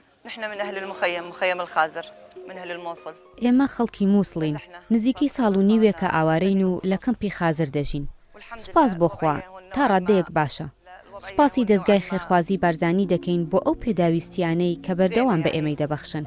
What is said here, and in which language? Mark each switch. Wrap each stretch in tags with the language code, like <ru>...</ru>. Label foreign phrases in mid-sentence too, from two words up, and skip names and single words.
<ar>نحن من أهل المخيم مخيم الخازر من أهل الموصل.</ar> <ckb>ئێمە خەڵکی مووسڵین نزیکەی ساڵ و نیوێک کە ئاوارەین و لە کەمپی خازر دەژین. سوپاس بۆ خوا تا ڕادەیەک باشە. سوپاسی دەستگای خێرخوازی بارزانی دەکەین بۆ ئەو پێداویستیانەی کە بەردەوام بە ئێمەی دەبەخشن.</ckb>